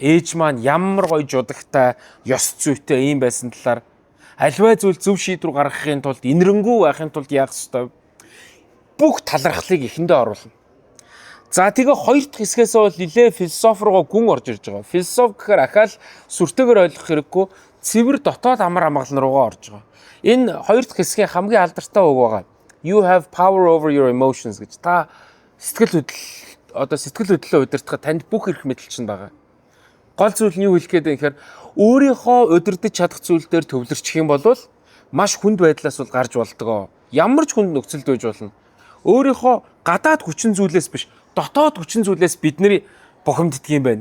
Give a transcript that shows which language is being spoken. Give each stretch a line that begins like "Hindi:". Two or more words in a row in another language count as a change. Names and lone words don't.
Mongolian: Ээж маань ямар гоё жудагтай, ёс зүйтэй юм байсан талаар альва зүйл зөв шийдвэр гаргахын тулд инэрэнгүү байхын тулд яах ёстой. Бүх талархлыг эхэндээ оруулна. За тэгээ хоёр дахь хэсгээс бол нилээ философи руу гүн орж ирж байгаа. Философи гэхээр ахаал сүртэйгээр ойлгох хэрэггүй цэвэр дотоод амар амгалан руугаа орж байгаа. Энэ хоёр дахь хэсгийн хамгийн алдартай үг байгаа.
English: You have power over your emotions гэж.
Mongolian: Та сэтгэл хөдлөлөө удирдахад танд бүх эрх мэдэл чинь байгаа. Гол зүйл нь юу хэлэх гээд вэ гэхээр өөрийнхөө удирдах чадах зүйл дээр төвлөрчих юм бол маш хүнд байдлаас бол гарч болдгоо. Ямар ч хүнд нөхцөлд байж болно. Өөрийнхөө гадаад хүчин зүйлээс биш дотоод хүчин зүйлээс бидний бухимддаг юм байна.